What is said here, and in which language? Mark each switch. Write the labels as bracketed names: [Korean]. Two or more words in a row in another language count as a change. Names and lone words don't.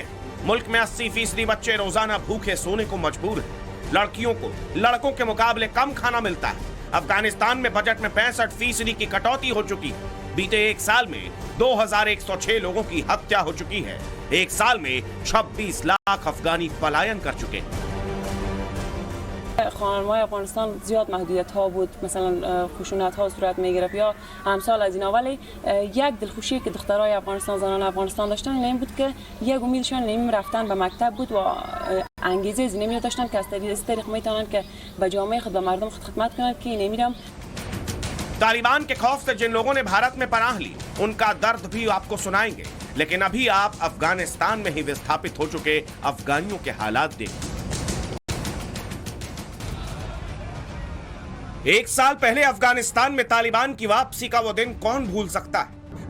[Hindi] मुल्क में 80% बच्चे रोजाना भूखे सोने को मजबूर हैं। लड़कियों को लड़कों के मुकाबले कम खाना मिलता है। अफगानिस्तान में बजट में 65% की कटौती हो चुकी है। बीते एक साल में 2106 लोगों की हत्या हो चुकी है। एक साल में 26 लाख अफगानी पलायन कर चुके हैं। [Persian] خانم‌های افغانستان زیاد محدودیت ها بود، مثلا خشونت ها صورت میگرفت یا امثال از اینا، ولی یک دلخوشی که دخترای افغانستان، زنان افغانستان داشتن این بود که یک امیدشان این رفتن به مکتب بود و انگیزه زینمی داشتن که از طریق میتونن که به جامعه خود، به مردم خود خدمت کنند که این میرم. [Hindi] तालिबान के खौफ से जिन लोगों ने भारत में पनाह ली, उनका दर्द भी आपको सुनाएंगे, लेकिन अभी आप अफगानिस्तान में ही विस्थापित हो चुके अफगानियों के हालात देखिए। एक साल पहले अफगानिस्तान में तालिबान की वापसी का वो दिन कौन भूल सकता है।